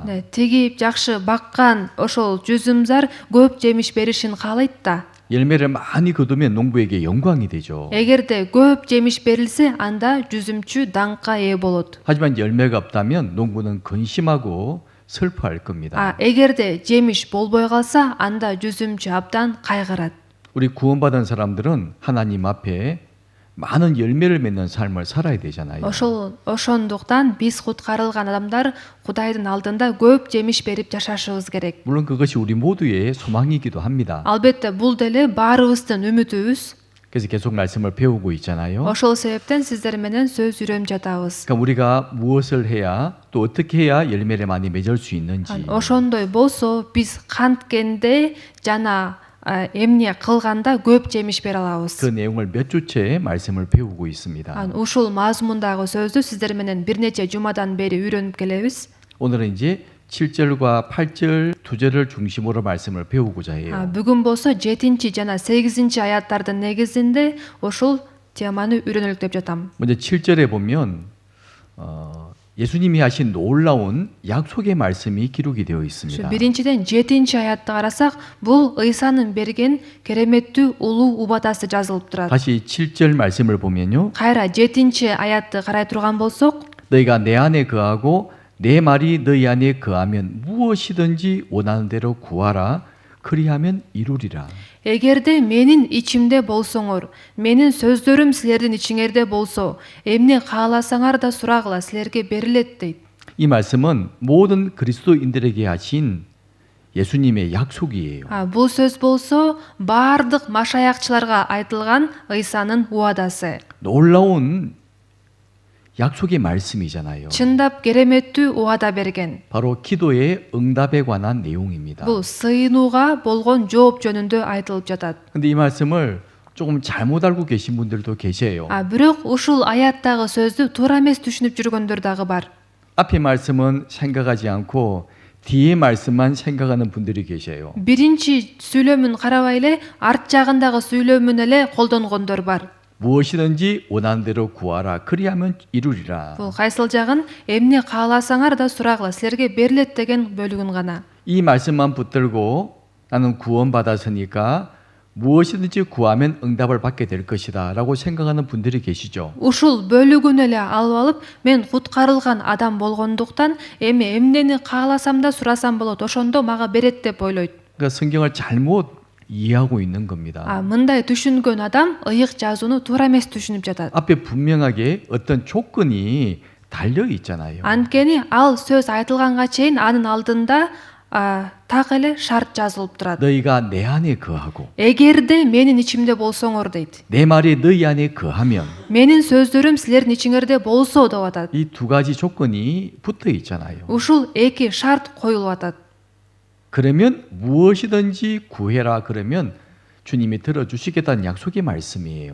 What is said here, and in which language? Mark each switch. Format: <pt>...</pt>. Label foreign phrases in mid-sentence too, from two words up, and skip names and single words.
<ky>тигип жакшы баккан ошол жүзүмзар көп жемиш беришин каалайт да.</ky> <ko>열매를 많이 거두면 농부에게 영광이 되죠.</ko> <ky>эгерде көп жемиш берилсе, анда жүзүмчү даңкка ээ болот.</ky> <ko>하지만 열매가 없다면 농부는 근심하고 슬퍼할 겁니다.</ko> <ky>эгерде жемиш болбой калса, анда жүзүмчү абдан кайгырат.</ky> <ko>우리 구원받은 사람들은 하나님 앞에 많은 열매를 맺는 삶을 살아야 되잖아요.</ko> <ky>ошондуктан биз куткарылган адамдар Кудайдын алдында көп жемиш берип жашашыбыз керек.</ky> <ko>물론 그것이 우리 모두의 소망이기도 합니다.</ko> <ky>албетте бул деле баарыбыздын үмүтүбүз.</ky> <ko>그래서 계속 말씀을 배우고 있잖아요.</ko> <ky>ошол себептен сиздер менен сөз үйрөнүп жатабыз.</ky> <ko>그러니까 우리가 무엇을 해야 또 어떻게 해야 열매를 많이 맺을 수 있는지</ko> <ky>ошондой болсо биз канткенде жана эмне кылганда көп жемиш бере алабыз.</ky> <ko>그 내용을 몇 주째 말씀을 배우고 있습니다.</ko> <ky>ушул мазмундагы сөздү сиздер менен бир нече жумадан бери үйрөнүп келебиз.</ky> <ko>오늘은 이제 7절과 8절 두 절을 중심으로 말씀을 배우고자 해요.</ko> <ky>бүгүн болсо 7 жана 8 аяттардын негизинде ошол теманы үйрөнөлүк деп жатам.</ky> <ko>먼저 7절에 보면 예수님이 하신 놀라운 약속의 말씀이 기록이 되어 있습니다.</ko> <ky>биринчиден 7 аятты карасак, бул ыйсанын берген кереметтүү улуу убадасы жазылып турат.</ky> <ko>다시 7절 말씀을 보면요.</ko> <ky>кайра 7 аятты карай турган болсок,</ky> <ko>너희가 내 안에 거하고 내 말이 너희 안에 거하면 무엇이든지 원하는 대로 구하라. 그리하면 이루리라.</ko> <ky>эгерде менин ичимде болсоңор, менин сөздөрүм силердин ичиңерде болсо, эмне кааласаңар да сурагыла, силерге берилет дейт.</ky> <ko>이 말씀은 모든 그리스도인들에게 하신 예수님의 약속이에요.</ko> <ky>бул сөз болсо баардык машаякчыларга айтылган ыйсанын убадасы.</ky> <ko>놀라운 약속의 말씀이잖아요.</ko> <ky>чындап кереметтүү убада берген.</ky> <ko>바로 기도의 응답에 관한 내용입니다.</ko> <ky>бул сыйынууга болгон жооп жөнүндө айтылып жатат.</ky> <ko>근데 이 말씀을 조금 잘못 알고 계신 분들도 계세요.</ko> <ky>бирок ушул аяттагы сөздү туура эмес түшүнүп жүргөндөр дагы бар.</ky> <ko>앞에 말씀은 생각하지 않고 뒤에 말씀만 생각하는 분들이 계세요.</ko> <ky>биринчи сүйлөмүн карабай эле, арт жагындагы сүйлөмүн эле колдонгондор бар.</ky> <ko>무엇이든지 원하는 대로 구하라. 그리하면 이루리라.</ko> <ky>бул кайсыл жагын эмне кааласаңар да сурагыла, силерге берилет деген бөлүгүн гана.</ky> <ko>이 말씀만 붙들고 나는 구원받았으니까 무엇이든지 구하면 응답을 받게 될 것이다라고 생각하는 분들이 계시죠.</ko> <ky>ушул бөлүгүн эле алып алып мен куткарылган адам болгондуктан эми эмнени кааласам да сурасам болот, ошондо мага берет деп ойлойт.</ky> <ko>그러니까 성경을 잘못 이해하고 있는 겁니다.</ko> <ky>мындай түшүнгөн адам ыйык жазууну туура эмес түшүнүп жатат.</ky> <ko>앞에 분명하게 어떤 조건이 달려 있잖아요.</ko> <ky>анткени ал сөз айтылганга чейин анын алдында так эле шарт жазылып турат.</ky> <ko>너희가 내 안에 거하고</ko> <ky>эгерде менин ичимде болсоңор дейт.</ky> <ko>내 말이 너희 안에 거하면</ko> <ky>менин сөздөрүм силердин ичиңерде болсо деп атат.</ky> <ko>이 두 가지 조건이 붙어 있잖아요.</ko> <ky>ушул эки шарт коюлуп атат.</ky> <ko>그러면 무엇이든지 구해라 그러면 주님이 들어주시겠다는 약속의 말씀이에요.</ko>